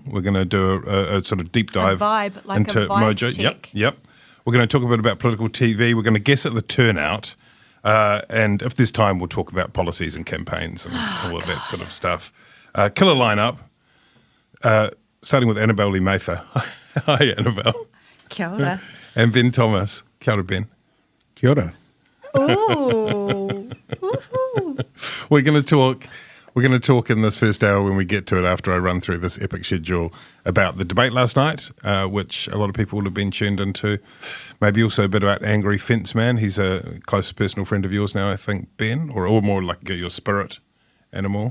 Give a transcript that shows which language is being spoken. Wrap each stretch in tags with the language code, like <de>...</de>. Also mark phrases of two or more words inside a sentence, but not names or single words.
<en>We're going to do a sort of deep dive into mojo. Check. Yep. We're going to talk a bit about political TV. We're going to guess at the turnout. And if there's time, we'll talk about policies and campaigns and all of that sort of stuff. Killer lineup, starting with Annabelle Lee Mather. Hi, Annabelle.</en> <mi>Kia ora.</mi> <en>And Ben Thomas.</en> <mi>Kia ora,</mi> <en>Ben.</en> <mi>Kia ora. Ooh.</mi> <en>We're going to talk in this first hour when we get to it after I run through this epic schedule about the debate last night, which a lot of people would have been tuned into. Maybe also a bit about Angry Fence Man. He's a close personal friend of yours now, I think, Ben, or more like your spirit animal.</en>